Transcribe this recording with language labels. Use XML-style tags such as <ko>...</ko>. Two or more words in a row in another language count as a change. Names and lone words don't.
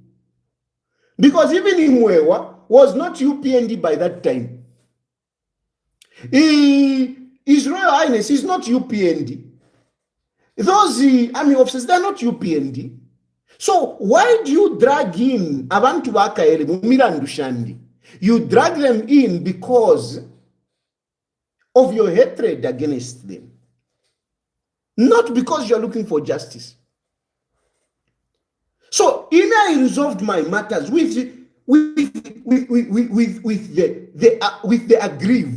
<en>Because even Imwewa was not UPND by that time. His Royal Highness is not UPND. Those army officers, they're not UPND. So why do you drag in</en> <bem>abantu bakaele mumirandu shandi?</bem> <en>You drag them in because of your hatred against them. Not because you're looking for justice. So, I resolved my matters with the aggrieved.</en>